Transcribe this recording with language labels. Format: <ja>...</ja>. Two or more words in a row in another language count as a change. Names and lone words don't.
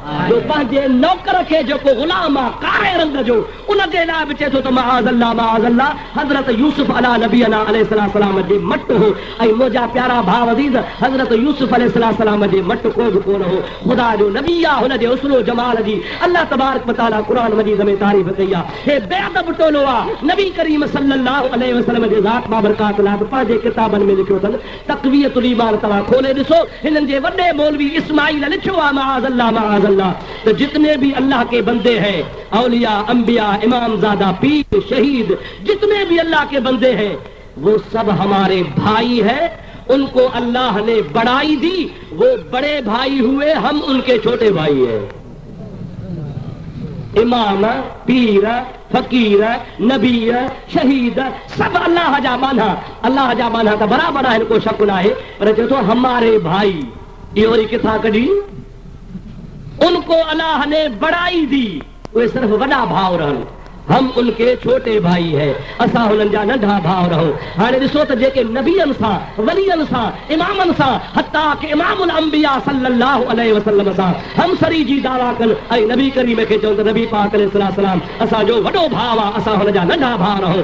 <sd>पंहिंजे नौकर खे जेको गुलाम आहे कारे रंग जो, उन जे लाइ बि चए थो त माअज़ल्लाह माअज़ल्लाह, हज़रत यूसुफ अला नबीना अलैहिस्सलाम जे मट हो। ऐं मुंहिंजा प्यारा भाउ अज़ीज़, हज़रत यूसुफ अलैहिस्सलाम जे मट को बि कोन हो। ख़ुदा जो नबी आहे, हुन जे हुस्न जमाल जी अल्लाह तबारक व तआला क़ुरान मजीद में तारीफ़ कई आहे। हे बेअदब टोलो आहे, नबी करीम सल्लल्लाहु अलैहि वसल्लम जे ज़ात बाबरकात लाइ पंहिंजे किताबनि में लिखियो अथनि। तक़वियतुल ईमान तव्हां खोले ॾिसो, हिननि जे वॾे मौलवी इस्माइल लिखियो आहे माअज़ल्लाह माअज़ल्लाह,</sd> <ur>تو جتنے بھی اللہ کے بندے ہیں، اولیا، انبیا، امام زادہ، پیر، شہید، جتنے بھی اللہ کے بندے ہیں، وہ سب ہمارے بھائی ہیں. اُن کو اللہ نے بڑائی دی، وہ بڑے بھائی ہوئے، ہم اُن کے چھوٹے بھائی ہیں.</ur> <sd>इमाम, पीर, फकीर, नबी, शहीद, सब अल्लाह जा माना, अल्लाह जा माना</sd> <ur>تو برابر ہے، ان کو شک نہ ہے,</ur> <sd>पर जो</sd> <ur>تو ہمارے بھائی، یہ اور</ur> <sd>किथां कढी?</sd> <ur>اُن کو اللہ نے بڑائی دی، وہ</ur> <sd>सिर्फ वॾा भाउ रहनि,</sd> <ur>ہم اُن کے چھوٹے بھائی ہے,</ur> <sd>असां हुननि जा नंढा भाउ रहूं। हाणे ॾिसो त जेके नबियनि सां, वलियनि सां, इमामनि सां, हत्ता कि इमामुल अंबिया सल्लल्लाहु अलैहि वसल्लम सां हमसरी जी दावा कनि, ऐं नबी करीम खे चवनि त नबी पाक अलैहिस्सलाम असांजो वॾो भाउ आहे, असां हुन जा नंढा भाउ रहूं।</sd>